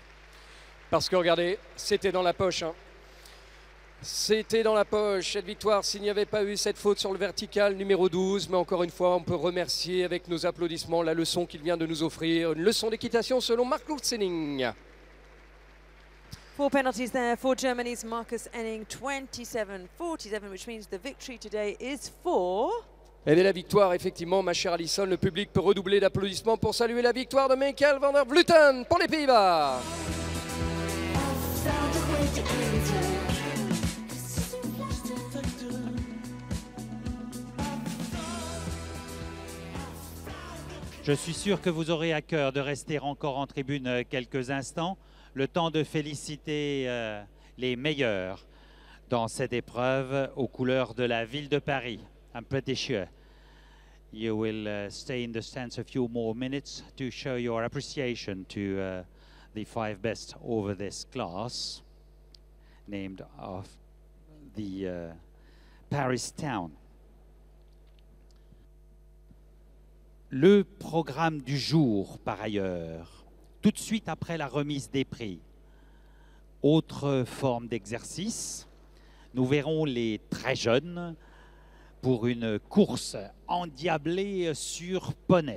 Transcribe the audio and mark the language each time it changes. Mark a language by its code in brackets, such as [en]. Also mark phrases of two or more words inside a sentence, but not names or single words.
[fr] Parce que regardez, c'était dans la poche. C'était dans la poche, cette victoire, s'il n'y avait pas eu cette faute sur le vertical numéro 12. Mais encore une fois, on peut remercier avec nos applaudissements la leçon qu'il vient de nous offrir. Une leçon d'équitation selon Marcus Henning. [en] 4 penalties there for Germany's Marcus Henning, 27.47, which means the victory today is for... [fr] Et dès la victoire, effectivement, ma chère Alison, le public peut redoubler d'applaudissements pour saluer la victoire de Michael van der Vleuten pour les Pays-Bas. Je suis sûr que vous aurez à cœur de rester encore en tribune quelques instants, le temps de féliciter les meilleurs dans cette épreuve aux couleurs de la ville de Paris. [en] I'm pretty sure you will stay in the stands a few more minutes to show your appreciation to the 5 best over this class, named of the Paris town. [fr] Le programme du jour, par ailleurs, tout de suite après la remise des prix. Autre forme d'exercice, nous verrons les très jeunes pour une course endiablée sur poney.